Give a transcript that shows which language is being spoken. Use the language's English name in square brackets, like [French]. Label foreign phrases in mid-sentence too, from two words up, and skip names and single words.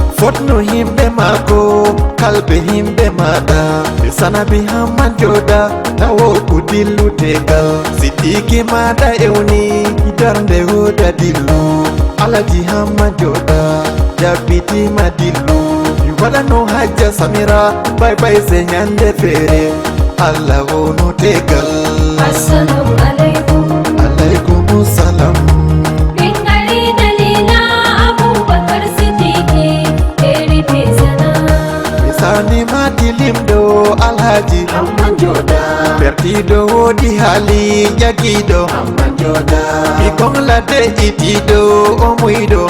[Fula] Fotno himɓe mako, kalbe himɓe maɗa. Mi sanabi hamman joɗa, tawo ku dillu tegal. Sidiki maɗa ewni, darnde hoda dillu. Alaji hamman joɗa, jabbiti ma dillu. Mi waɗano hajja Samira, [English] bye bye [Fula] se nyande fere. Allah wonu tegal. [Arabic] السلام عليكم. عليكم السلام. [Fula] Min gari dalila Abubakar Siddiqui, eri pesana. Misani mati limdo Alhaji. Amman joda. Pertido wodi hali jagido. Amman joda. Ɓikkon ladde itiɗo o muyɗo.